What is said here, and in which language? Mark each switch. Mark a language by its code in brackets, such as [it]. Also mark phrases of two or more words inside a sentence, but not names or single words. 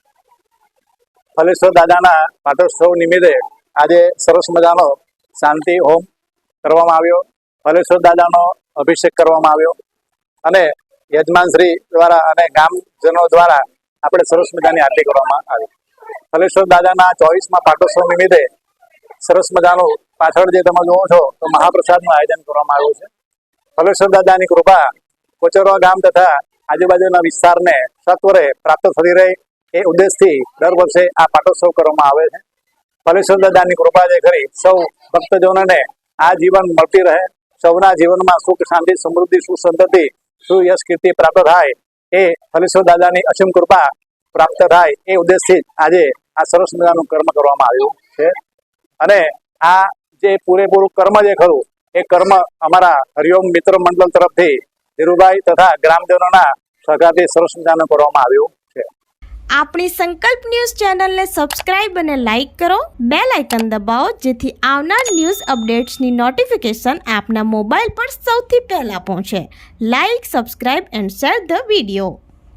[gu] ફલેશ્વર દાદાના પાટોત્સવ નિમિત્તે આજ સરસ મજાનો શાંતિ હોમ કરવામાં આવ્યો। ફલેશ્વર દાદાનો અભિષેક કરવામાં આવ્યો અને યજમાનશ્રી દ્વારા અને ગામજનો દ્વારા આપણે સરસ મજાની આરતી કરવામાં આવી। ફલેશ્વર દાદાના 24મા પાટોત્સવ નિમિત્તે સરસ મજાનો પાછળ જે તમે જોવો છો તો મહાપ્રસાદનું આયોજન કરવામાં આવ્યું છે। ફલેશ્વર દાદાની કૃપા કોચરવા ગામ તથા આજુબાજુના વિસ્તારને સત્વરે પ્રાપ્ત થતી રહે એ ઉદ્દેશ્યથી દર વર્ષે આ પાટોત્સવ કરવામાં આવે છે। ફલેશ્વર દાદાની કૃપા જે ખરી સૌ ભક્તજનોને આ જીવન મળતી રહે, સૌના જીવનમાં સુખ, શાંતિ, સમૃદ્ધિ, સુસંતતિ, સુયશ, કીર્તિ પ્રાપ્ત થાય એ ફલેશ્વર દાદાની અસીમ કૃપા પ્રાપ્ત થાય એ ઉદ્દેશ્યથી આજે આ સરસ મજાનું કર્મ કરવામાં આવ્યું છે। અને આ જે પૂરેપૂરું કર્મ જે ખરું એ કર્મ અમારા હરિઓમ મિત્ર મંડળ તરફથી ધીરુભાઈ તથા ગ્રામજનોના સહકારથી સરસ મજાનું કરવામાં આવ્યું છે। આપણી સંકલ્પ ન્યૂઝ ચેનલને સબસ્ક્રાઇબ અને લાઇક કરો, બેલ આઇકન દબાવો જેથી આવનાર ન્યૂઝ અપડેટ્સની નોટિફિકેશન આપના મોબાઈલ પર સૌથી પહેલા પહોંચે। [en] Like, subscribe and share the video.